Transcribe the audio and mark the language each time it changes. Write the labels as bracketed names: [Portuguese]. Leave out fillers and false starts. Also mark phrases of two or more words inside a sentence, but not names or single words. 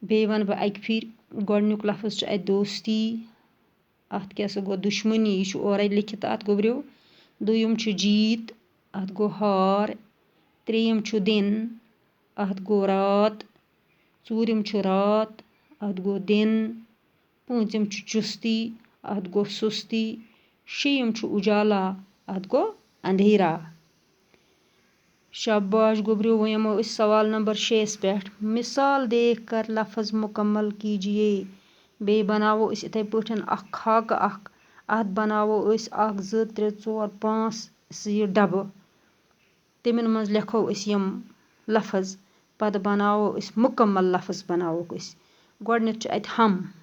[Kashmiri] بیٚیہِ وَنہٕ بہٕ اَکہِ پھِرِ گۄڈٕنیُک لفظ چھُ اَتہِ دوستی اَتھ کیٛاہ سا گوٚو دُشمنی یہِ چھُ اورَے لیکھِتھ اَتھ گوٚبریو دوٚیُم چھُ جیٖت اَتھ گوٚو ہار ترٛیٚیِم چھُ دِن اَتھ گوٚو رات ژوٗرِم چھُ رات اَتھ گوٚو دِن پوٗنٛژِم چھُ چُستی اَتھ گوٚو سُستی شیٚیِم چھُ اُجالا اَتھ گوٚو اندھیرا شاباش گوٚبریو وۄنۍ یِمو أسۍ سوال نمبر 6 پٮ۪ٹھ [Urdu] مثال دیکھ کر لفظ مکمل کیجیے [Kashmiri] بیٚیہِ بناوو أسۍ یِتھَے پٲٹھۍ اکھ خاکہٕ اکھ اَتھ بناوو أسۍ 1 2 3 4 5 یہِ ڈبہٕ تِمن منٛز لیکھو أسۍ یِم لفظ پتہٕ بناوو أسۍ مکمل لفظ بناووکھ أسۍ گۄڈٕنٮ۪تھ چھُ اَتہِ ہم